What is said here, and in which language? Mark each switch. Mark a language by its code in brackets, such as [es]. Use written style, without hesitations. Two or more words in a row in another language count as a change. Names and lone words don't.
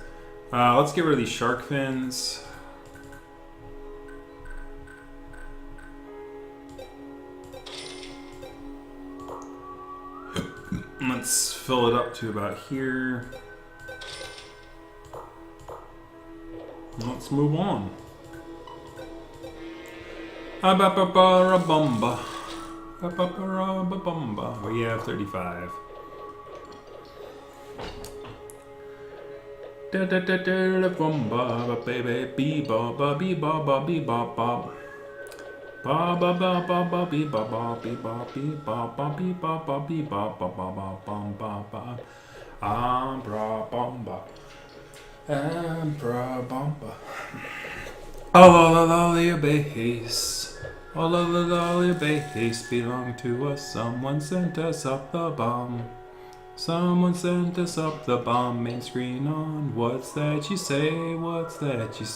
[en] Let's get rid of these shark fins. Let's fill it up to about here. Let's move on. Ba-ba-ba-ba-ra-bumba. Ba-ba-ba-ra-ba-bumba. We have 35. Da-da-da-da-da-bumba, baby, bee-ba-ba, bee-ba-ba, bee-ba-ba. Ba-ba-ba-ba-ba, bee-ba-ba, bee-ba, bee-ba-ba, bee-ba-ba, bee-ba-ba-ba-ba-bum-ba-ba. Ambra-bumba. Ambra-bumba. All of the bass, all of the bass belong to us. Someone sent us up the bomb. Someone sent us up the bomb. Main screen on. What's that you say?